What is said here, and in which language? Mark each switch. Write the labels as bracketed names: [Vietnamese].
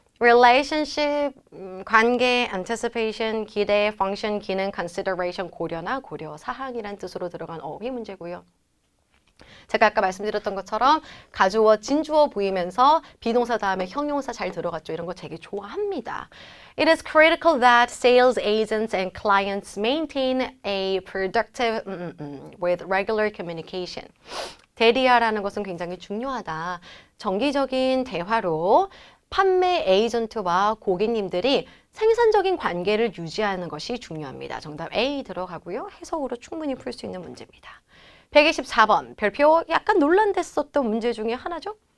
[Korean] relationship, 관계, anticipation, 기대, function, 기능, consideration, 고려나 고려, 사항이란 뜻으로 들어간 어휘 문제고요. 제가 아까 말씀드렸던 것처럼 가주어, 진주어 보이면서 비동사 다음에 형용사 잘 들어갔죠. 이런 거 되게 좋아합니다. [English] It is critical that sales agents and clients maintain a productive with regular communication. [Korean] 대리하라는 것은 굉장히 중요하다. 정기적인 대화로 판매 에이전트와 고객님들이 생산적인 관계를 유지하는 것이 중요합니다. 정답 A 들어가고요. 해석으로 충분히 풀 수 있는 문제입니다. 124번 별표 약간 논란됐었던 문제 중에 하나죠.